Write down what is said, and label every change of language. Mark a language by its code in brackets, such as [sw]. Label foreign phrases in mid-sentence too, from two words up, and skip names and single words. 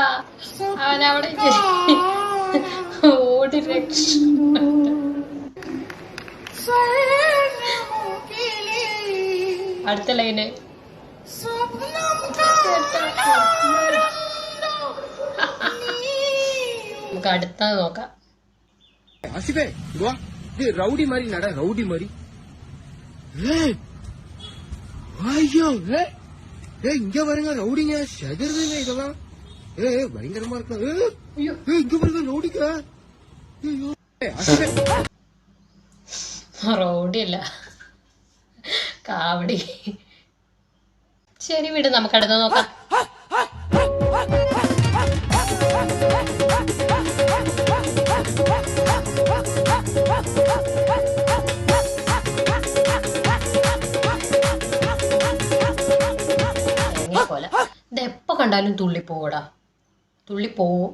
[ml] അവനവിടെ ഓടി രക്ഷ. അടുത്ത ലൈന് നമുക്ക് അടുത്തത് നോക്കാം. [ta] ரவுடி மாதிரி நட, ரவுடி மாதிரி. ஐயோ, இங்க பாருங்க ரவுடிங்க செதறுதுங்க இதெல்லாம். பயங்கரமா இருக்கு. இங்க பாருங்க ரவுடிங்க. [ml] റോഡില്ല, കാവടി. ശരി, വിട്, നമുക്ക് അടുത്ത് നോക്കാം. പോലെ ഇതെപ്പോ കണ്ടാലും തുള്ളിപ്പോടാ, തുള്ളിപ്പോവും.